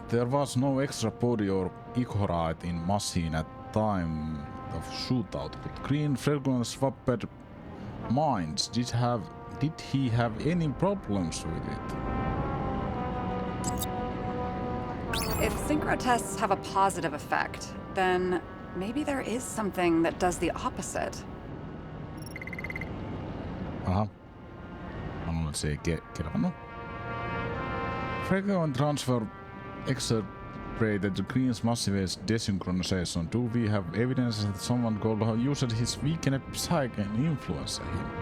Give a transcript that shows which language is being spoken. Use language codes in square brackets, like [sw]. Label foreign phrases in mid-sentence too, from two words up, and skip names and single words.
[en] There was no extra body or Ichorite in Machine at time of shootout, but Green frequently swapped minds. Did he have any problems with it? If synchro tests have a positive effect, then maybe there is something that does the opposite. [fi] Aha. Mä luulen, että se ei kelvannut. [en] Frequent transfer exacerbated Green's massive desynchronization. Do we have evidence that someone could have used his weakened psyche and influence him?